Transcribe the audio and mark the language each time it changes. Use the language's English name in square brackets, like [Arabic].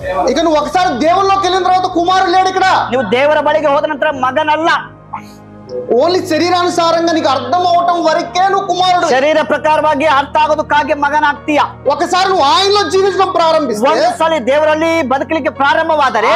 [Telugu] ఇక నువ్వు ఒకసారి దేవుల్లోకి వెళ్ళిన తర్వాత కుమారుడు లేడు. [Kannada] ನೀವು ದೇವರ ಬಳಿಗೆ ಹೋದ ನಂತರ ಮಗನಲ್ಲ. [Telugu] ఓన్లీ శరీరానుసారంగా నీకు అర్థం అవటం వరకే నువ్వు కుమారుడు. [Kannada] ಶರೀರ ಪ್ರಕಾರವಾಗಿ ಅರ್ಥ ಆಗೋದಕ್ಕಾಗಿ ಮಗನಾಗ್ತೀಯ. [Telugu] ఒకసారి నువ్వు ఆయనలో జీవించడం ప్రారంభిస్తే, [Kannada] ಒಂದ್ಸಲ ದೇವರಲ್ಲಿ ಬದುಕಲಿಕ್ಕೆ ಪ್ರಾರಂಭವಾದರೆ